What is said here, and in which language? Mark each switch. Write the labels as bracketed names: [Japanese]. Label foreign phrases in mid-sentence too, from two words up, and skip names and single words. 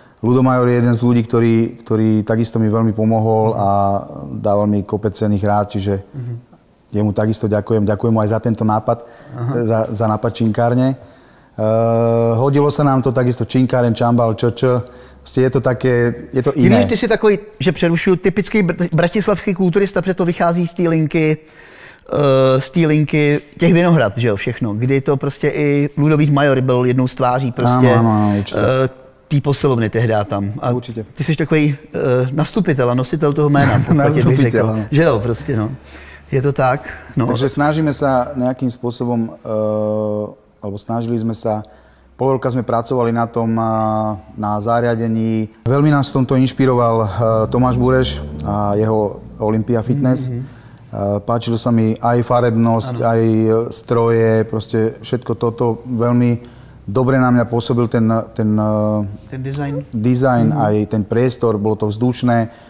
[Slovak] Ludo Major je jeden z ľudí, ktorý takisto mi veľmi pomohol a dával mi kopec cenných rád, čiže jemu takisto ďakujem. Ďakujem mu aj za tento nápad, za nápad činkárne. Hodilo sa nám to takisto činkáren, čambal, je to také, je to jiné. [Czech] Ty jsi takový, že přerušuju, typický bratislavský kulturista, protože to vychází z té linky těch Vinohrad, že jo, všechno, kdy to prostě i Ludovít Major byl jednou z tváří prostě té posilovny tehdy tam. A určitě. Ty jsi takový nastupitel a nositel toho jména, bych řekl. Že jo, prostě no. Je to tak. No. [Slovak] Takže snažíme sa nejakým spôsobom, alebo snažili sme sa, pol roka sme pracovali na tom, na zariadení. Veľmi nás v tomto inšpiroval Tomáš Bureš a jeho Olympia Fitness. Páčilo sa mi aj farebnosť, aj stroje, proste všetko toto veľmi dobre na mňa pôsobil ten design, aj ten priestor, bolo to vzdušné.